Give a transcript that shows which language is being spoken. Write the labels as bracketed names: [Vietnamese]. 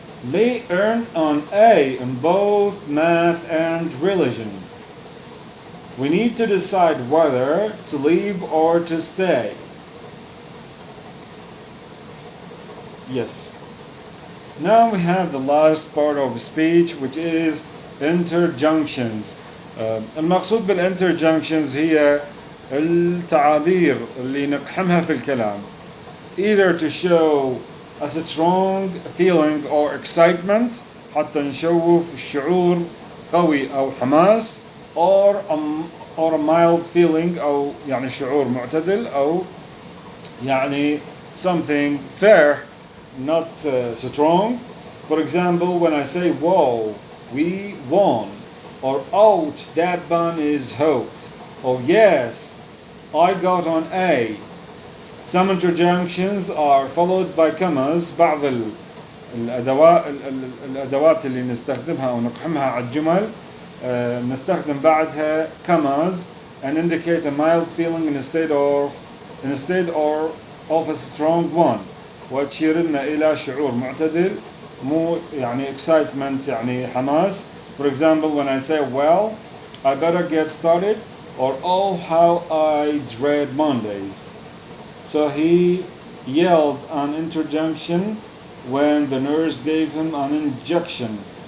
[English] They earn an A in both math and religion. We need to decide whether to leave or to stay. Yes. Now we have the last part of speech, which is interjunctions. [Arabic] المقصود بالinterjunctions هي التعابير اللي نقحمها في الكلام. [English] Either to show as a strong feeling or excitement [Arabic] حتى نشوف شعور قوي أو حماس [English] or a mild feeling [Arabic] أو يعني شعور معتدل أو يعني [English] something fair not strong. For example, when I say whoa, we won, or ouch, that bun is hot, or yes, I got an A. Some interjunctions are followed by commas. [Arabic] بعض الأدوات اللي نستخدمها أو نقحمها على الجمل نستخدم بعدها [English] commas and indicate a mild feeling instead or of a strong one. [Arabic] وتشيرنا إلى شعور معتدل مو يعني excitement يعني حماس. [English] For example, when I say well, I better get started, or oh how I dread Mondays. So he yelled an interjunction when the nurse gave him an injection.